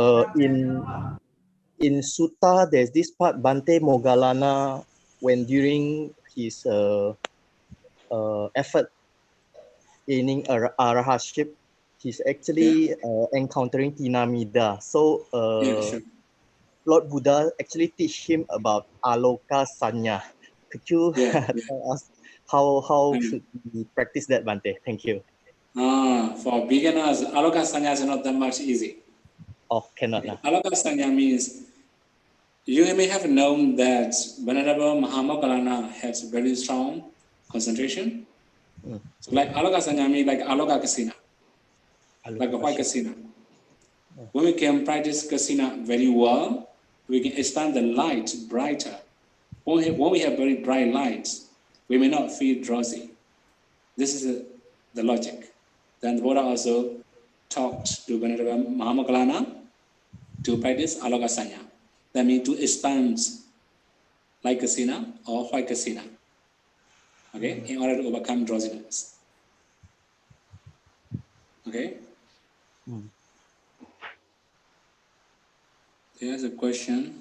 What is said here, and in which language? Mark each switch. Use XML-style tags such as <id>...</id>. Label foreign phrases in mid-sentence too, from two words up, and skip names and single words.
<en>In Sutta, there's this part Bante Moggallana, when during his effort gaining arahatship, he's actually encountering Tinamida. So Sure. Lord Buddha actually teach him about</en> <pi>aloka sanya.</pi> <en>Could you tell us how should we practice that, Bante? Thank you. For beginners,</en> <pi>aloka sanya</pi> <en>is not that much easy. Oh, cannot.</en> <pi>Aloka sanya</pi> <en>means you may have known that Venerable Mahamoggallana has very strong concentration. So like</en> <pi>aloka sanya</pi> <en>means like</en> <pi>aloka kasina,</pi> <en>like a white kasina. When we can practice kasina very well, we can expand the light brighter. When we have very bright lights, we may not feel drowsy. This is the logic. Then the Buddha also talked to Venerable Mahamoggallana to practice</en> <pi>aloka sanya.</pi> <en>That means to expand like kasina or white kasina. Okay, in order to overcome drowsiness. Okay. There's a question.</en>